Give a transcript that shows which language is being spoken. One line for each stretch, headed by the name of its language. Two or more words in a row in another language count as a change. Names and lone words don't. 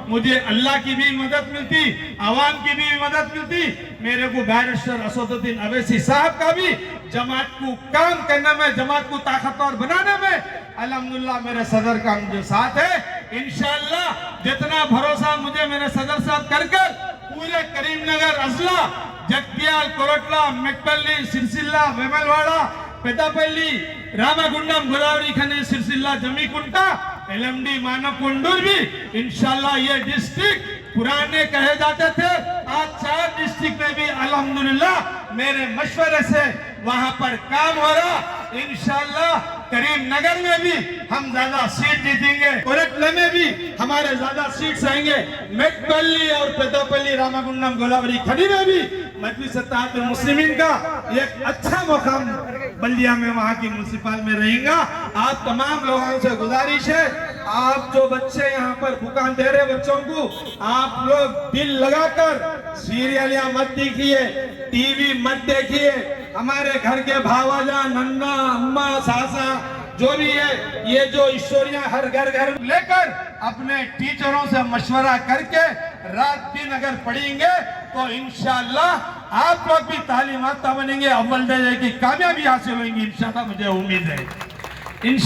Hindi: मुझे अल्लाह की भी मदद मिलती, आवाम की भी मदद मिलती, मेरे को बैरिस्टर असदुद्दीन अवैसी साहब का भी जमात को काम करने में, जमात को ताकतवर बनाने में अल्हम्दुलिल्लाह मेरे सदर का मुझे साथ है। इंशाअल्लाह जितना भरोसा मुझे मेरे सदर साहब कर पूरे करीमनगर अजला जगत्याल कोरटला मेटपल्ली सिरसिल्ला वेमलवाड़ा पेदापल्ली रामगुंडम गोदावरी खने सिरसिल्ला जमीकुंटा एलएमडी मानवकुंडूर भी इंशाल्लाह ये डिस्ट्रिक्ट पुराने कहे जाते थे, आज 4 डिस्ट्रिक्ट में भी अल्हम्दुलिल्लाह मेरे मशवरे से वहां पर काम हो रहा। इंशाल्लाह करीमनगर में भी हम ज्यादा सीट जीतेंगे, कोरटला में भी हमारे ज्यादा सीट्स आएंगे, मेटपल्ली और पेदापल्ली रामागुंडम गोदावरी खनी में भी मजलिस इत्तेहादुल मुस्लिमीन का एक अच्छा मुकाम बल्दिया में वहां की म्युनिसिपल में रहेगा। आप तमाम लोगों से गुजारिश है, आप जो बच्चे यहाँ पर दुकान दे रहे बच्चों को, आप लोग दिल लगाकर सीरियलियां मत देखिए, टीवी मत देखिए, हमारे घर के भावाजा नन्ना अम्मा सासा जो भी है, ये जो स्टोरियां हर घर घर लेकर अपने टीचरों से मशवरा करके रात दिन अगर पढ़ेंगे तो इंशाल्लाह आप लोग भी तालीम याफ्ता बनेंगे, अव्वल दर्जे की कामयाबी हासिल होगी इंशाल्लाह, मुझे उम्मीद है।